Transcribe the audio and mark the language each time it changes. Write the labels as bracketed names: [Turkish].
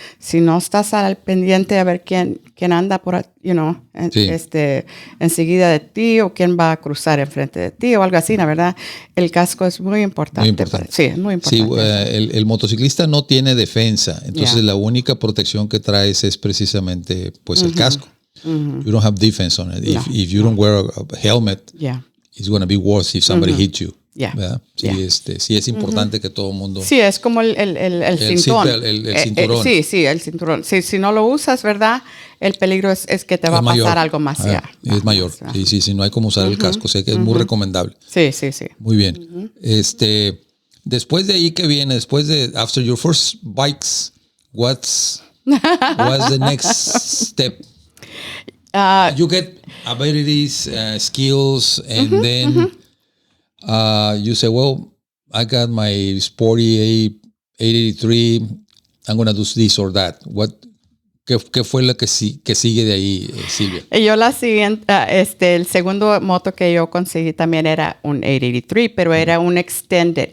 [Spanish] Si no estás al pendiente a ver quién anda por, Sí. enseguida de ti o quién va a cruzar enfrente de ti o algo así, ¿no? ¿Verdad? El casco es muy importante. Muy importante. Sí, es muy importante. Sí, el motociclista no tiene defensa, entonces [English] Yeah. [Spanish] la única protección que traes es precisamente pues el casco. [English] You don't have defense on it. [Spanish] No, [English] If you don't wear a helmet, Yeah. it's going to be worse if somebody hits you. Yeah. [Spanish] ¿Verdad? Sí, [English] Yeah. [Spanish] sí es importante que todo el mundo... Sí, es como el cinturón. El cinturón. Sí, el cinturón. Sí, si no lo usas, ¿verdad? El peligro es que te va a pasar mayor. algo más allá. Es mayor. Sí, no hay como usar el casco. Sé que es muy recomendable. Sí. Muy bien. Después de ahí, ¿qué viene? Después de, [English] after your first bikes, what's the next step? You get abilities, skills, and then you say, well, I got my sporty 883. I'm going to do this or that. [Spanish] ¿Qué fue lo que sigue de ahí, Sylvia? Yo la siguiente, el segundo moto que yo conseguí también era un 883, pero era un extended.